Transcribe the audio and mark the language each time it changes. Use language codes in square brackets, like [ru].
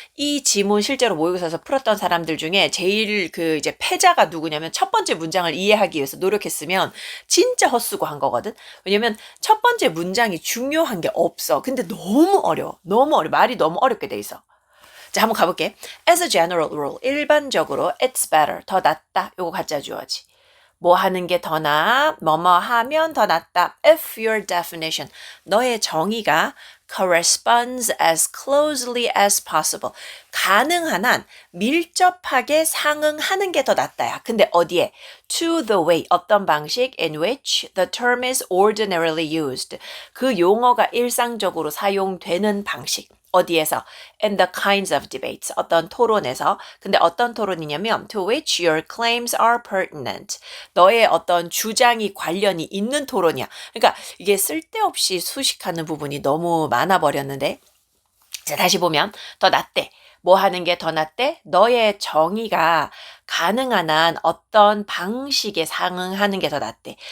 [ko] 이 지문 실제로 모의고사에서 풀었던 사람들 중에 제일 이제 패자가 누구냐면 첫 번째 문장을 이해하기 위해서 노력했으면 진짜 헛수고 한 거거든. 왜냐면 첫 번째 문장이 중요한 게 없어. 근데 너무 어려워. 말이 너무 어렵게 돼 있어. 자, 한번 가볼게. [en] As a general rule, [ko] 일반적으로 [en] it's better, [ko] 더 낫다. 요거 가짜 주어지. 뭐 하는 게 더 나아? 뭐뭐 하면 더 낫다. [en] If your definition, [ko] 너의 정의가 [en] corresponds as closely as possible. [ko] 가능한 한 밀접하게 상응하는 게 더 낫다야. 근데 어디에? [en] To the way, [ko] 어떤 방식 [en] in which the term is ordinarily used. [ko] 그 용어가 일상적으로 사용되는 방식. 어디에서? [en] In the kinds of debates. [ko] 어떤 토론에서. 근데 어떤 토론이냐면 [en] to which your claims are pertinent. [ko] 너의 어떤 주장이 관련이 있는 토론이야. 그러니까 이게 쓸데없이 수식하는 부분이 너무 많아버렸는데 자, 다시 보면 더 낫대. 뭐 하는 게 더 낫대? 너의 정의가 가능한 한 어떤 방식에 상응하는 게 더 낫대.